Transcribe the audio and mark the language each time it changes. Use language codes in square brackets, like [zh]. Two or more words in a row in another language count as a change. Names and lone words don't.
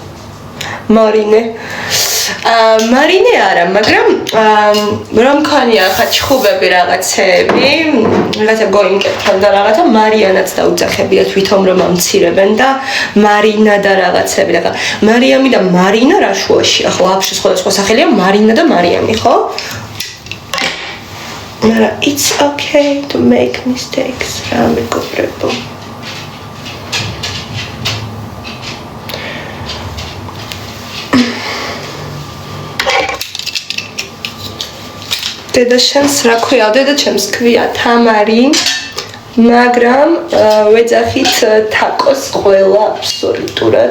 [ka] მარინე არა, მაგრამ რომ ქონია ხა ჩხუბები რაღაცები, რაღაცა გოინკებთან და რაღაცა მარიანაც დაუძახებიათ ვითომ რომ ამცირებენ და მარინა და რაღაცები და მარიამი და მარინა რა შუაშია ხო აფშე სხვადასხვა სახელია მარინა და მარიამი ხო? მაგრამ [en] it's okay to make mistakes [ka] რა მეგობრებო დედა შენს რა ქვია? დედა ჩემს ქვია თამარი, მაგრამ ვეძახით თაკოს ყველა აბსოლუტურად.